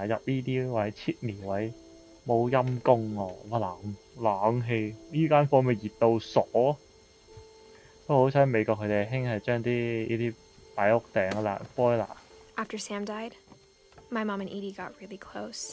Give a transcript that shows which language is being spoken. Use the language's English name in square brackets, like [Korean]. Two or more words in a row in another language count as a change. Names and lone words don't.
[Cantonese] 入呢啲位切棉位冇陰功喎，乜冷氣呢間房咪熱到傻。不過好彩美國佢哋興係將啲呢啲擺屋頂嘅 boiler。 [English] After Sam died, my mom and Edie got really close.